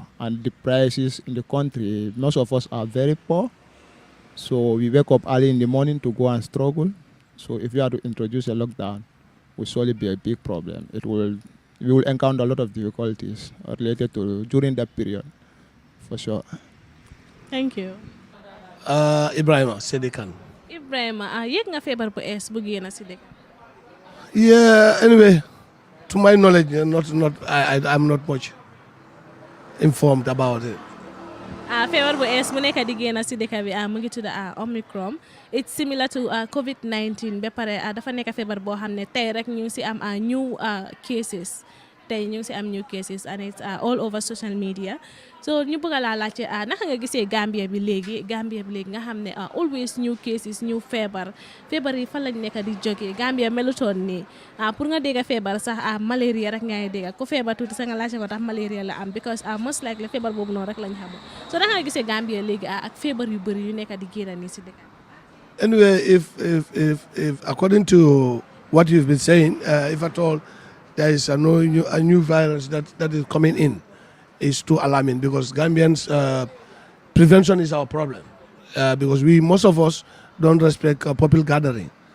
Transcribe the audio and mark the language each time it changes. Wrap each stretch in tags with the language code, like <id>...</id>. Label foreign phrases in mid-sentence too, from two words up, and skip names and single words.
<en>And the prices in the country, most of us are very poor. So we wake up early in the morning to go and struggle. So if you are to introduce a lockdown, it will surely be a big problem. We will encounter a lot of difficulties related to during that period, for sure. Thank you. Ibrahima Sedekan.</en> <wo>Ibrahima, yëg nga feebar bu ees bu génn si dëkk.</wo> <en>Yeah, anyway, to my knowledge, I'm not much informed about it.</en> <wo>Feebar bu ees mu nekk di génn si dëkk bi mu ngi tudd Omicron.</wo> <en>It's similar to COVID-19</en> <wo>ba pare dafa nekk feebar boo xam ne tey rek ñu ngi si am</wo> <en>new cases.</en> <wo>Tey ñu ngi si am</wo> <en>new cases and it's all over social media.</en> <wo>So ñu bëgg laa laajte naka nga gisee Gambia bi léegi nga xam ne</wo> <en>always new cases</en> <wo>new feebar yi fan lañ nekk di jógee Gambia melutoon nii pour nga dégg feebar sax malaria rek ngay dégg ko feebar tuuti sax nga laajte ko tax malaria la am</wo> <en>because most likely</en> <wo>feebar boobu noonu rek lañ xamul so naka nga gisee Gambia léegi ak feebar yu bëri yu nekk di génn nii si dëkk.</wo> <en>Anyway, if according to what you've been saying, if at all there is a new virus that is coming in, is too alarming because Gambians prevention is our problem because most of us don't respect public gathering.</en>